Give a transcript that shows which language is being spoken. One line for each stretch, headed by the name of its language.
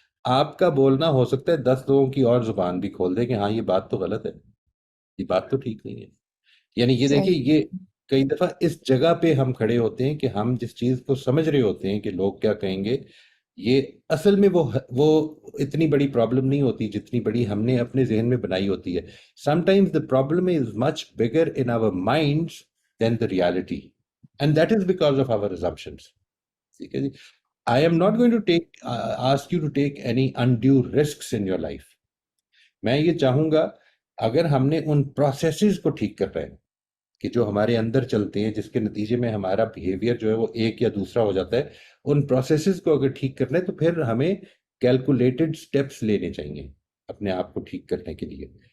Urdu: آپ کا بولنا ہو سکتا ہے 10 لوگوں کی اور زبان بھی کھول دے کہ ہاں یہ بات تو غلط ہے, یہ بات تو ٹھیک نہیں ہے. یعنی یہ دیکھیے, یہ کئی دفعہ اس جگہ پہ ہم کھڑے ہوتے ہیں کہ ہم جس چیز کو سمجھ رہے ہوتے ہیں کہ لوگ کیا کہیں گے, یہ اصل میں وہ اتنی بڑی پرابلم نہیں ہوتی جتنی بڑی ہم نے اپنے ذہن میں بنائی ہوتی ہے.
English: Sometimes the problem is much bigger in our minds than the reality, and that is because of our assumptions.
Urdu: ٹھیک ہے جی.
English: I am not going to ask you to take any undue risks in your life.
Urdu: میں یہ چاہوں گا اگر ہم نے ان processes کو ٹھیک کر رہے ہیں کہ جو ہمارے اندر چلتے ہیں, جس کے نتیجے میں ہمارا بیہیویئر جو ہے وہ ایک یا دوسرا ہو جاتا ہے, ان پروسیسز کو اگر ٹھیک کرنا ہے تو پھر ہمیں کیلکولیٹڈ سٹیپس لینے چاہیے اپنے آپ کو ٹھیک کرنے کے لیے.